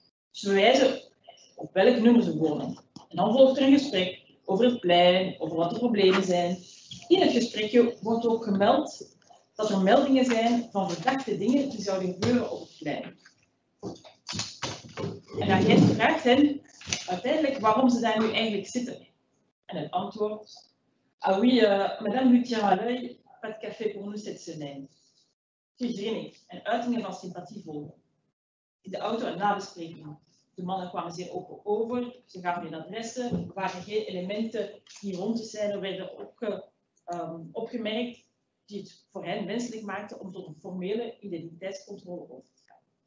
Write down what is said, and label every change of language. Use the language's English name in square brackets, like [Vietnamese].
[Dutch] Ze wijzen op welk nummer ze wonen. En dan volgt er een gesprek over het plein, over wat de problemen zijn. In het gesprekje wordt ook gemeld dat er meldingen zijn van verdachte dingen die zouden gebeuren op het plein. En de agent vraagt hen uiteindelijk waarom ze daar nu eigenlijk zitten. En het antwoord: [French] ah oui, madame lui tient à l'œil, pas de café pour nous cette semaine. [Dutch] Gegrinnik en uitingen van sympathie volgen. In de auto een nabespreking. De mannen kwamen zeer open over, ze gaven hun adressen, er waren geen elementen die rond de scène werden opgemerkt die het voor hen wenselijk maakten om tot een formele identiteitscontrole over te gaan.